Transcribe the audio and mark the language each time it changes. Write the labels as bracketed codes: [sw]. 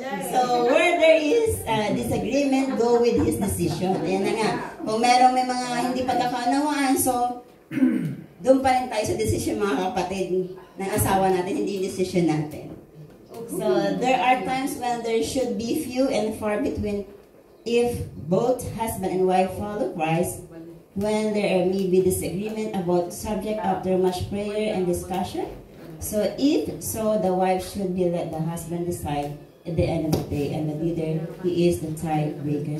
[en] So, where there is disagreement, go with his decision. [tl] Ayan na nga. Kung merong may mga hindi pagkakaunawaan, so, doon pa rin tayo sa decision, mga kapatid, ng asawa natin, hindi yung decision natin. [en] So, there are times when there should be few and far between if both husband and wife follow Christ, when there may be disagreement about subject after much prayer and discussion. So, if so, the wife should be let the husband decide at the end of the day, and the leader, he is the tiebreaker.